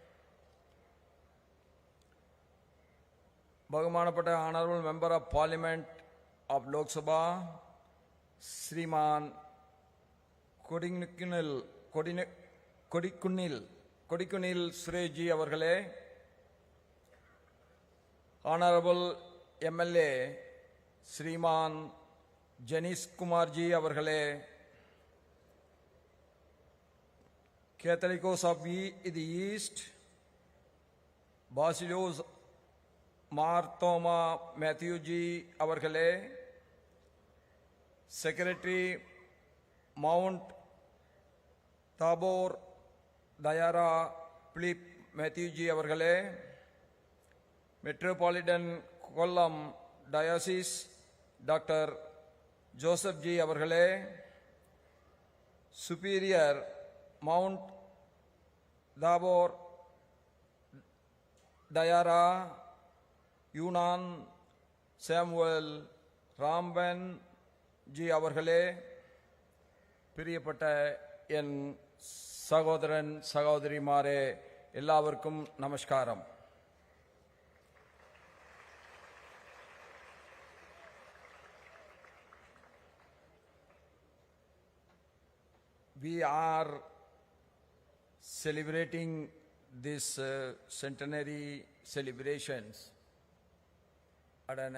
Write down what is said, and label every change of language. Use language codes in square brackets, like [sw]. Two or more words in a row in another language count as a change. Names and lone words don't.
[en] Bhagmanapata Honorable Member of Parliament of Lok Sabha, Sriman Kodikunil Sureshji Avargale, Honorable MLA Sriman Janish Kumarji avargale, Catholicos of the East, Basilos Marthoma Matthew G. avargale, Secretary Mount Tabor Dayara Philip Matthew G. avargale, Metropolitan Kollam Diocese Dr. Joseph G. avargale, Superior Mount Tabor Dayara Yunnan Samuel Ramban G. avargale, [ml] പ്രിയപ്പെട്ട എന്റെ സഹോദരൻ സഹോദരിമാരേ എല്ലാവർക്കും നമസ്കാരം. [en] We are celebrating this centenary celebrations at an